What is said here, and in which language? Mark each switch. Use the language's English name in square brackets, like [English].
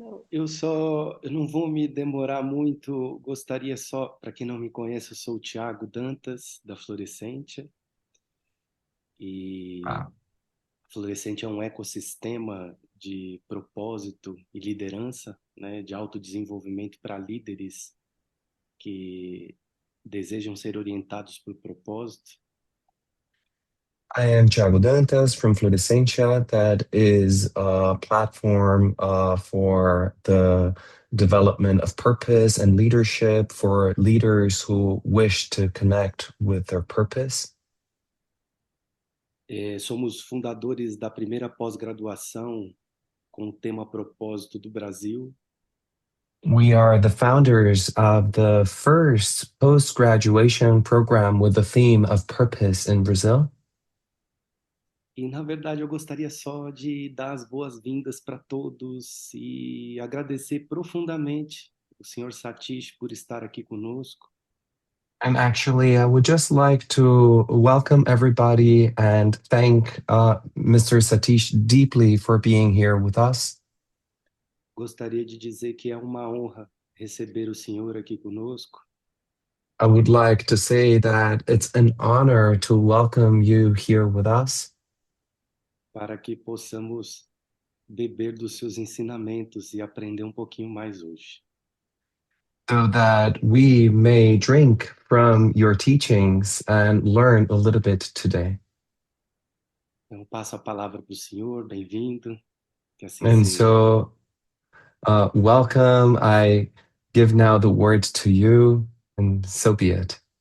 [Portuguese] Eu não vou me demorar muito, gostaria só, para quem não me conhece, eu sou o Tiago Dantas, da Florescentia, e a Florescentia é um ecossistema de propósito e liderança, né, de autodesenvolvimento para líderes que desejam ser orientados por propósito. [English] I am Thiago Dantas from Florescentia. That is a platform for the development of purpose and leadership for leaders who wish to connect with their purpose. [Portuguese] Somos fundadores da primeira pós-graduação com o tema propósito do Brasil. [English] We are the founders of the first post-graduation program with the theme of purpose in Brazil. [Portuguese] E, na verdade, eu gostaria só de dar as boas-vindas para todos e agradecer profundamente o Sr. Satish por estar aqui conosco. [English] And actually, I would just like to welcome everybody and thank Mr. Satish deeply for being here with us. [Portuguese] Gostaria de dizer que é uma honra receber o senhor aqui conosco. [English] I would like to say that it's an honor to welcome you here with us. [Portuguese] Para que possamos beber dos seus ensinamentos e aprender um pouquinho mais hoje. [English] So that we may drink from your teachings and learn a little bit today. [Portuguese] Então, passo a palavra para o senhor, bem-vindo. Que assim [English] And [Portuguese] seja. [English] so, welcome. I give now the word to you, and so be it.